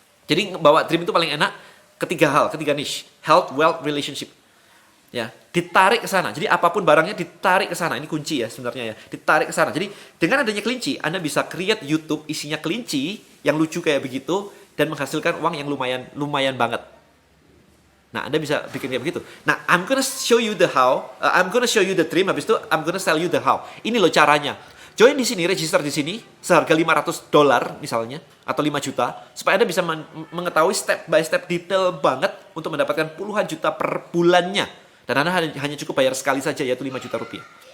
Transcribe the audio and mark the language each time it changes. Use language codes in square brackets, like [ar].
[id] Jadi bawa dream itu paling enak ketiga niche, health, wealth, relationship. Ya, ditarik ke sana. Jadi apapun barangnya ditarik ke sana. Ini kunci ya sebenarnya ya. Ditarik ke sana. Jadi dengan adanya kelinci, Anda bisa create YouTube isinya kelinci yang lucu kayak begitu dan menghasilkan uang yang lumayan banget. Nah, Anda bisa bikin kayak begitu. [en] Nah, I'm gonna show you the how. I'm gonna show you the dream. [id] Habis itu, [en] I'm gonna sell you the how. [id] Ini loh caranya. Join di sini, register di sini, seharga $500 misalnya, atau 5 juta, supaya Anda bisa mengetahui [en] step by step [id] detail banget untuk mendapatkan puluhan juta per bulannya. Dan Anda hanya cukup bayar sekali saja, yaitu 5 juta rupiah.